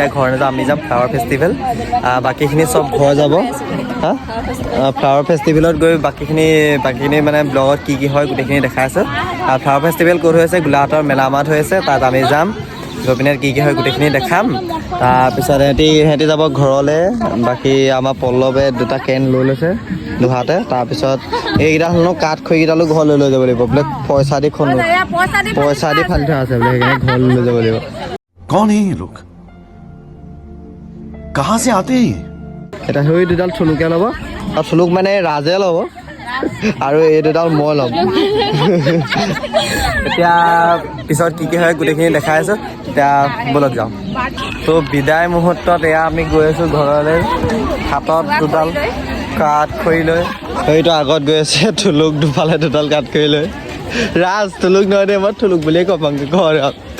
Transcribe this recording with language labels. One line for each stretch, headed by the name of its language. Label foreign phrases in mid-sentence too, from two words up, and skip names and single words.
Assamese: ঘৰ নাযাওঁ আমি যাম
English: flower festival
Assamese: বাকীখিনি চব ঘৰ যাব হা
English: flower festival
Assamese: গৈ বাকীখিনি মানে ব্লগত কি হয় গোটেইখিনি দেখাই আছে
English: flower festival
Assamese: ক'ত হৈ আছে গোলাঘাটৰ মেলামাত হৈ আছে তাত আমি যাম গৈ পিনে কি হয় গোটেইখিনি দেখাম তাৰপিছত সিহঁতি যাব ঘৰলৈ বাকী আমাৰ পল্লৱে 2টা কেন লৈ লৈছে লোহাতে তাৰপিছত এইকেইটা হ'লেও কাঠ খৰিকেইডালো ঘৰলৈ লৈ যাব লাগিব বোলে পইচা দি ফালি থোৱা আছে বোলে সেইকাৰণে ঘৰলৈ লৈ যাব লাগিব
Hindi: कौन है ये लोग कहाँ से आते हैं
Assamese: এটা সেই দুডাল থলুকে ল'ব আৰু থলুক মানে ৰাজে ল'ব আৰু এই দুডাল মই ল'ম এতিয়া পিছত কি হয় গোটেইখিনি দেখাই আছোঁ এতিয়া বলক যাওঁ তো বিদায় মুহূৰ্তত এয়া আমি গৈ আছোঁ ঘৰলৈ হাতত দুডাল কাঠ খৰি লৈ সেইটো আগত গৈ আছে থলুক দুফালে দুডাল কাঠ খৰি লৈ ৰাজ থলুক নহয় দেই মই থলুক বুলিয়ে ক'ম ঘৰত